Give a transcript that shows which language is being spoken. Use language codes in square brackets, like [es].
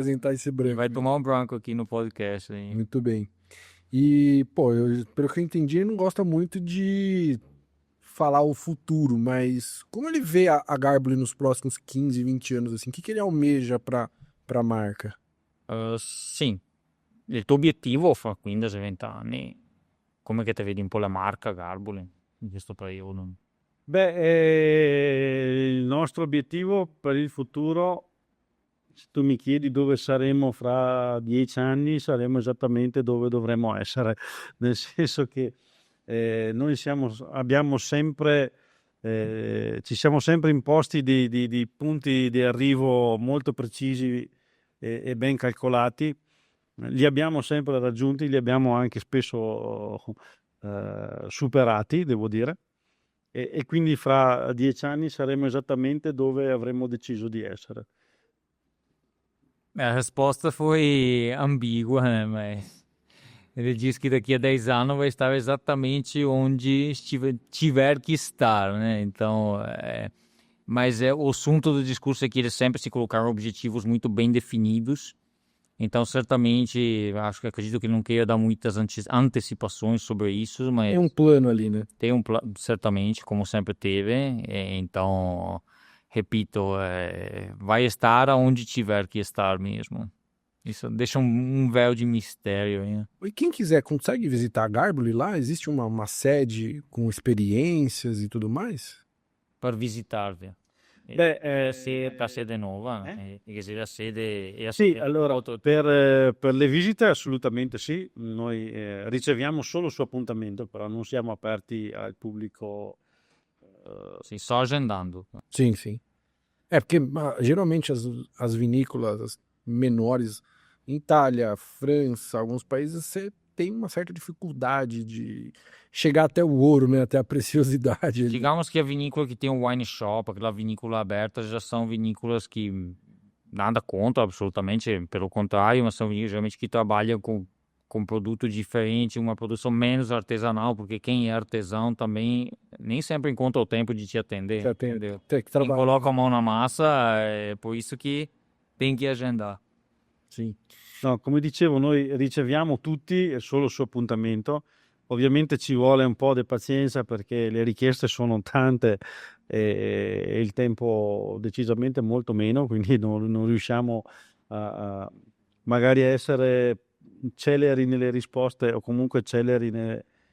[pt] apresentar esse branco. Vai tomar um branco aqui no podcast. Hein? Muito bem. E, pô, pelo que eu entendi, ele não gosta muito de falar o futuro, mas como ele vê a Garbole nos próximos 15, 20 anos, assim, o que ele almeja pra marca? [it] Sì, il tuo obiettivo fra 15-20 anni, come che ti vedi un po' la marca Garbole in questo periodo? Il nostro obiettivo per il futuro, se tu mi chiedi dove saremo fra 10 anni, saremo esattamente dove dovremmo essere, nel senso che noi abbiamo sempre, ci siamo sempre imposti di punti di arrivo molto precisi e ben calcolati. Li abbiamo sempre raggiunti, li abbiamo anche spesso superati, devo dire. E quindi fra 10 anni saremo esattamente dove avremmo deciso di essere. [pt] A resposta foi ambígua, né? Mas ele diz que daqui a 10 anos vai estar exatamente onde tiver que estar, né? Então, mas o assunto do discurso é que eles sempre se colocaram objetivos muito bem definidos. Então, certamente, acredito que ele não queira dar muitas antecipações sobre isso, mas Tem um plano ali, né? tem um plano, certamente, como sempre teve. Então, repito, vai estar aonde tiver que estar mesmo. Isso deixa um véu de mistério aí, né? E quem quiser, consegue visitar a Garbole lá? Existe uma sede com experiências e tudo mais? [it] Per visitarvi. Beh, La sede nuova, la sede è sì, allora per le visite assolutamente sì, noi riceviamo solo su appuntamento, però non siamo aperti al pubblico. Sì, sto agendando. [pt] Sim, sim. Porque geralmente as vinícolas menores, em Itália, França, alguns países, você tem uma certa dificuldade de chegar até o ouro, né? Até a preciosidade ali. Digamos que a vinícola que tem um wine shop, aquela vinícola aberta, já são vinícolas que nada contra, absolutamente, pelo contrário, mas são vinícolas geralmente que trabalham com produto diferente, uma produção menos artesanal, porque quem é artesão também nem sempre encontra o tempo de te atender. Entendeu? Tem que Quem trabalhar. coloca a mão na massa, é por isso que tem que agendar. Sim. [it] No, come dicevo, noi riceviamo tutti solo su appuntamento. Ovviamente ci vuole un po' di pazienza perché le richieste sono tante e il tempo decisamente molto meno, quindi non riusciamo a magari a essere celeri nelle risposte o comunque celeri nel